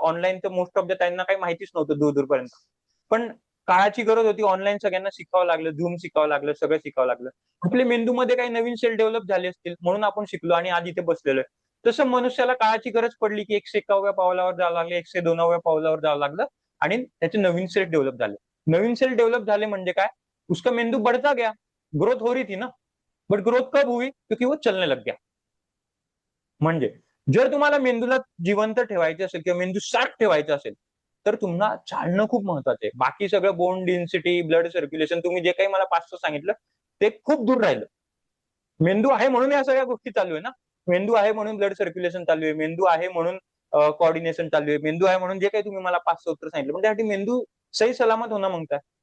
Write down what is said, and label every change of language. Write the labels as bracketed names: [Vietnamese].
[Marathi] Online तर [English] most of the [Marathi] त्यांना काही माहितीच नव्हतं दूरपर्यंत. पण काळाची गरज होती, ऑनलाईन सगळ्यांना शिकावं लागलं, झूम शिकावं लागलं, सगळं शिकावं लागलं. आपल्या मेंदूमध्ये काही नवीन सेल डेव्हलप झाले असतील म्हणून आपण शिकलो आणि आज इथे बसलेलो आहे. तसं मनुष्याला काळाची गरज पडली की 101व्या पावलावर जावं लागलं, 102व्या पावलावर जावं लागलं आणि त्याचे नवीन सेल डेव्हलप झाले. नवीन सेल डेव्हलप झाले म्हणजे काय? [Hindi] उसका मेंदू बढ़ता गया, ग्रोथ हो रही थी ना, बट ग्रोथ कब हुई? क्योंकि वो चलने लग गया. [Marathi] म्हणजे जर तुम्हाला मेंदूला जिवंत ठेवायचे असेल किंवा मेंदू शार्प ठेवायचा असेल तर तुम्हाला चालणं खूप महत्वाचं आहे. बाकी सगळं बोन डेन्सिटी, ब्लड सर्क्युलेशन, तुम्ही जे काही मला 5 सांगितलं ते खूप दूर राहिलं. मेंदू आहे म्हणून या सगळ्या गोष्टी चालू आहे ना. मेंदू आहे म्हणून ब्लड सर्क्युलेशन चालू आहे, मेंदू आहे म्हणून कोऑर्डिनेशन चालू आहे, मेंदू आहे म्हणून जे काही तुम्ही मला 5 उत्तर सांगितलं, पण त्यासाठी मेंदू सही सलामत [Hindi] होना मांगता है.